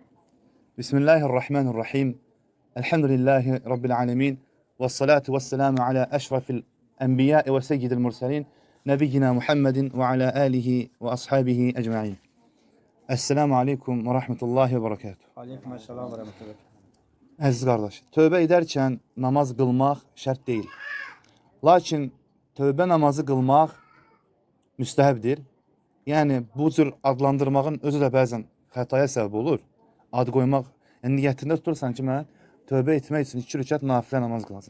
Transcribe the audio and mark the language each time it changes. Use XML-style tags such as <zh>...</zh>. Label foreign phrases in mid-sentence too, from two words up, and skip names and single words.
<ar>بسم الله الرحمن الرحيم. الحمد لله رب العالمين. والصلاة والسلام على أشرف الأنبياء وسيد المرسلين. نبينا محمد وعلى آله وأصحابه أجمعين. السلام عليكم ورحمة الله وبركاته. عليكم السلام ورحمة الله وبركاته.</ar> <az>Əziz qardaş, tövbə edərkən namaz qılmaq şərt deyil. Lakin tövbə namazı qılmaq müstəhəbdir. Yəni bu cür adlandırmağın özü də bəzən xətaya səbəb olur. Ad qoymaq, yəni niyyətində tutursan ki, mən tövbə etmək üçün 2 rükət nafilə namaz qılacağam.</az>